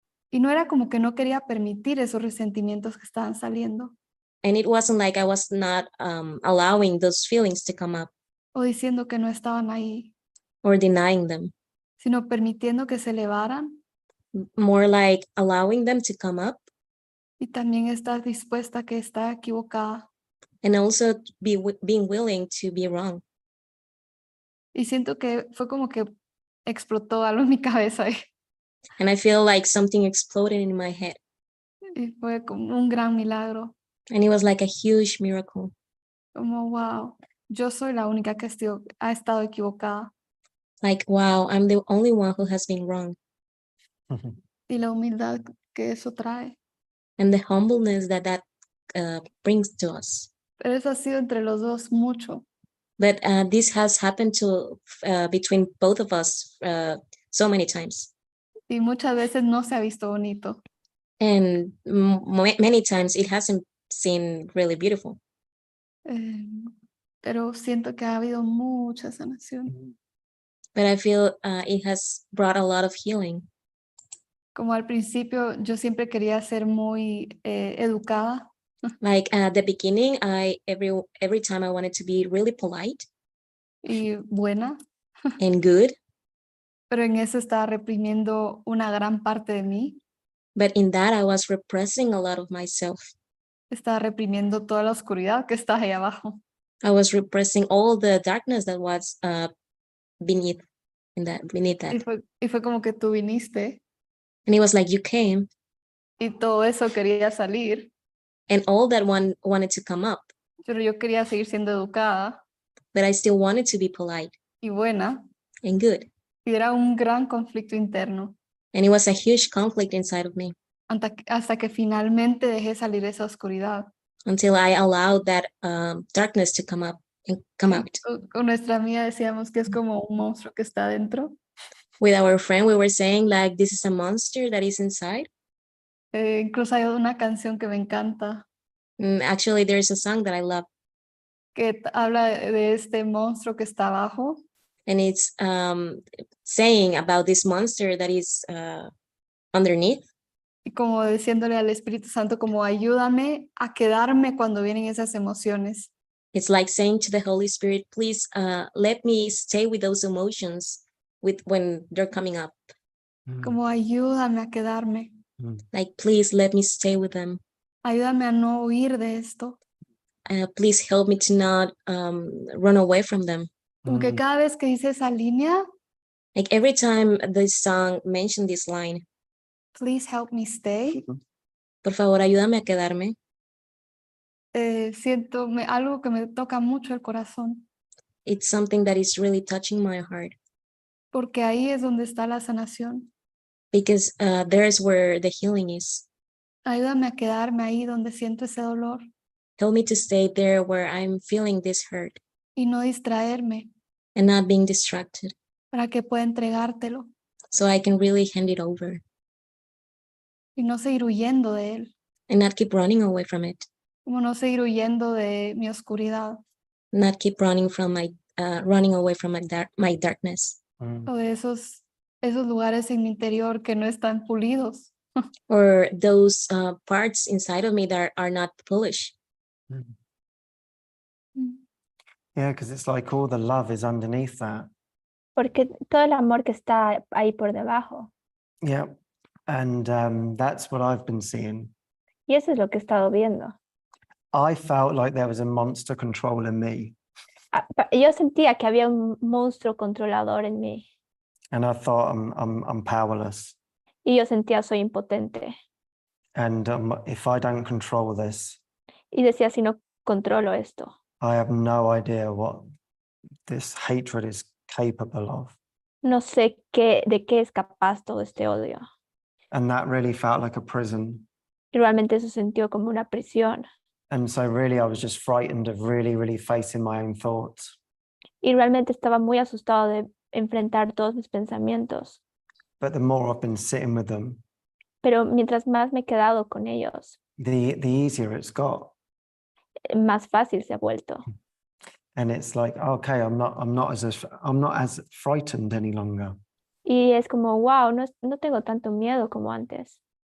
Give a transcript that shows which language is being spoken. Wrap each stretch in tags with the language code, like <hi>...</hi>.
<es>Y no era como que no quería permitir esos resentimientos que estaban saliendo</es> <en>And it wasn't like I was not allowing those feelings to come up</en> <es>o diciendo que no estaban ahí,</es> <en>or denying them,</en> <es>sino permitiendo que se elevaran</es> <en>more like allowing them to come up</en> <es>y también estar dispuesta a que está equivocada.</es> <en>and also being willing to be wrong.</en> <es>Y siento que fue como que explotó algo en mi cabeza</es> <en>And I feel like something exploded in my head.</en> <es>y fue como un gran milagro.</es> <en>And it was like a huge miracle.</en> <es>Como, wow, yo soy la única que ha estado equivocada.</es> <en>Like, wow, I'm the only one who has been wrong.</en> <es>Y la humildad que eso trae.</es> <en>And the humbleness that brings to us.</en> <es>Pero eso ha sido entre los dos mucho.</es> <en>But this has happened to between both of us so many times.</en> <es>Y muchas veces no se ha visto bonito.</es> <en>And many times it hasn't seemed really beautiful.</en> <es>Pero siento que ha habido mucha sanación.</es> <en>But I feel it has brought a lot of healing.</en> <es>Como al principio yo siempre quería ser muy educada.</es> <en>Like at the beginning, every time I wanted to be really polite</en> <es>Y buena.</es> <en>and good.</en> <es>Pero en eso estaba reprimiendo una gran parte de mí.</es> <en>But in that, I was repressing a lot of myself.</en> <es>Estaba reprimiendo toda la oscuridad que está ahí abajo.</es> <en>I was repressing all the darkness that was beneath that.</en> <es>Y fue como que tú viniste.</es> <en>And it was like you came.</en> <es>Y todo eso quería salir.</es> <en>And all that one wanted to come up.</en> <es>Pero yo quería seguir siendo educada.</es> <en>But I still wanted to be polite.</en> <es>Y buena.</es> <en>And good.</en> <es>Y era un gran conflicto interno.</es> <en>And it was a huge conflict inside of me</en> <es>Hasta que finalmente dejé salir esa oscuridad.</es> <en>until I allowed that darkness to come up and come out.</en> <es>Con nuestra amiga decíamos que es como un monstruo que está dentro.</es> <en>With our friend, we were saying like, this is a monster that is inside.</en> <es>Incluso hay una canción que me encanta</es> <en>Actually, there's a song that I love,</en> <es>que habla de este monstruo que está abajo.</es> <en>and it's saying about this monster that is underneath.</en> <es>Y como diciéndole al Espíritu Santo como ayúdame a quedarme cuando vienen esas emociones.</es> <en>It's like saying to the Holy Spirit, please let me stay with those emotions when they're coming up.</en> <es>Como ayúdame a quedarme.</es> <en>Like, please let me stay with them.</en> <es>Ayúdame a no huir de esto.</es> <en>Please help me to not run away from them.</en> <es>Como que cada vez que dice esa línea,</es> <en>Like every time this song mentioned this line, please help me stay,</en> <es>por favor, ayúdame a quedarme. siento algo que me toca mucho el corazón.</es> <en>It's something that is really touching my heart,</en> <es>Porque ahí es donde está la sanación.</es> <en>because there's where the healing is.</en> <es>Ayúdame a quedarme ahí donde siento ese dolor</es> <en>Help me to stay there where I'm feeling this hurt</en> <es>y no distraerme</es> <en>and not being distracted,</en> <es>para que pueda entregártelo</es> <en>so I can really hand it over</en> <es>y no seguir huyendo de él,</es> <en>and not keep running away from it,</en> <es>como no seguir huyendo de mi oscuridad</es> <en>not keep running from running away from my darkness,</en> <es>o de esos lugares en mi interior que no están pulidos. or those parts inside of me that are not foolish.</es> <en>Yeah, because it's like all the love is underneath that.</en> <es>Porque todo el amor que está ahí por debajo.</es> <en>Yeah. And that's what I've been seeing.</en> <es>Y eso es lo que he estado viendo.</es> <en>I felt like there was a monster controlling me.</en> <es>Yo sentía que había un monstruo controlador en mí.</es> <en>And I thought I'm powerless.</en> <es>Y yo sentía soy impotente.</es> <en>And if I don't control this,</en> <es>Y decía, si no controlo esto,</es> <en>I have no idea what this hatred is capable of.</en> <es>no sé de qué es capaz todo este odio.</es> <en>And that really felt like a prison.</en> <es>Y realmente eso sintió como una prisión.</es> <en>And so really I was just frightened of really facing my own thoughts.</en> <es>Y realmente estaba muy asustado de enfrentar todos mis pensamientos.</es> <en>But the more I've been sitting with them,</en> <es>Pero mientras más me he quedado con ellos,</es> <en>the easier it's got.</en> <es>más fácil se ha vuelto.</es> <en>And it's like, okay, I'm not as frightened any longer.</en> <es>Y es como, wow, no tengo tanto miedo como antes.</es>